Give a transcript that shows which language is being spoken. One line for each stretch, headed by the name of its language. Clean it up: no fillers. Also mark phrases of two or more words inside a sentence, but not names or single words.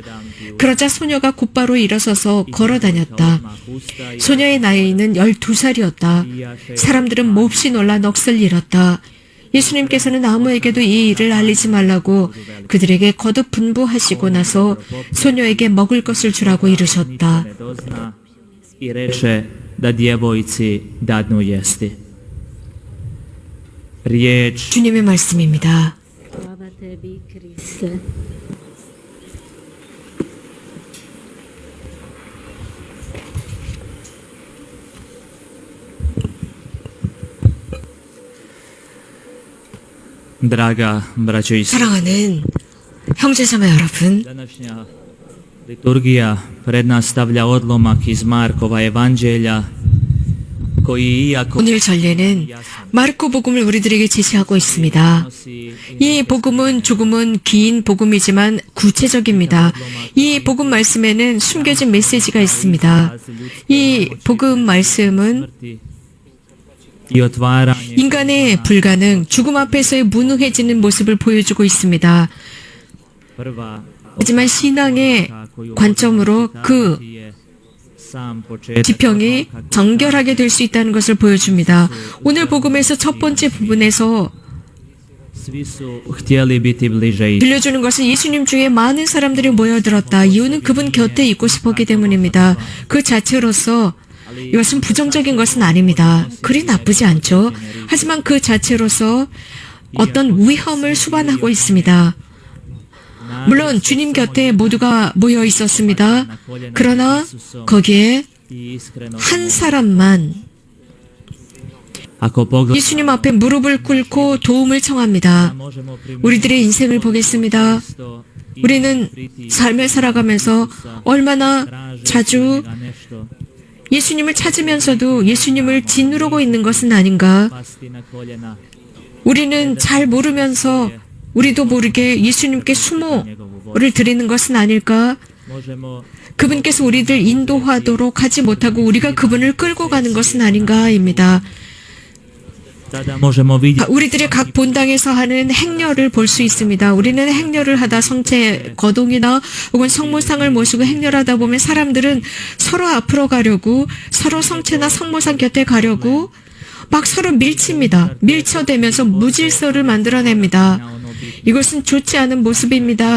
Korean: 그러자 소녀가 곧바로 일어서서 걸어다녔다. 소녀의 나이는 12살이었다. 사람들은 몹시 놀라 넋을 잃었다. 예수님께서는 아무에게도 이 일을 알리지 말라고 그들에게 거듭 분부하시고 나서 소녀에게 먹을 것을 주라고 이르셨다.
Croatian: ne dozna i reče da djevojci dadnu jesti. Riječ
Korean: 주님의 말씀입니다.
Croatian: Slava tebi, Kriste. Draga braćo i sestre,
Korean: 사랑하는 형제자매 여러분,
Croatian: današnja liturgija pred nas stavlja odlomak iz Markova evanđelja koji iako
Korean: 오늘 전례는 마르코 복음을 우리들에게 제시하고 있습니다.
Croatian: nosi
Korean: 이 복음은 조금은 긴 복음이지만 구체적입니다. 이 복음 말씀에는 숨겨진 메시지가 있습니다. 이 복음 말씀은
Croatian: smrti i otvaranje
Korean: 인간의 불가능, 죽음 앞에서의 무능해지는 모습을 보여주고 있습니다. 하지만 신앙의 관점으로 그 지평이 정결하게 될 수 있다는 것을 보여줍니다. 오늘 복음에서 첫 번째 부분에서
Croatian: Svi su htjeli biti bliže i
Korean: 들려주는 것은 예수님 중에 많은 사람들이 모여들었다. 이유는 그분 곁에 있고 싶었기 때문입니다. 그 자체로서 이것은 부정적인 것은 아닙니다. 그리 나쁘지 않죠. 하지만 그 자체로서 어떤 위험을 수반하고 있습니다. 물론 주님 곁에 모두가 모여 있었습니다. 그러나 거기에
Croatian: i iskreno
Korean: 한 사람만
Croatian: ako pogledamo
Korean: 예수님 앞에 무릎을 꿇고 도움을 청합니다.
Croatian: možemo
Korean: 우리들의 인생을 보겠습니다.
Croatian: primisto i
Korean: 우리는 삶을 살아가면서 얼마나 자주
Croatian: tražiti nešto
Korean: 예수님을 찾으면서도 예수님을 짓누르고 있는 것은 아닌가?
Croatian: pasti na koljena
Korean: 우리는 잘 모르면서 우리도 모르게 예수님께 수모를 드리는 것은 아닐까?
Croatian: možemo
Korean: 그분께서 우리들 인도하도록 하지 못하고 우리가 그분을 끌고 가는 것은 아닌가입니다.
Croatian: tada možemo vidjeti
Korean: 우리들의 각 본당에서 하는 행렬을 볼 수 있습니다. 우리는 행렬을 하다 성체 거동이나 혹은 성모상을 모시고 행렬하다 보면 사람들은 서로 앞으로 가려고 서로 성체나 성모상 곁에 가려고 막 서로 밀칩니다. 밀쳐대면서 무질서를 만들어냅니다. 이것은 좋지 않은 모습입니다.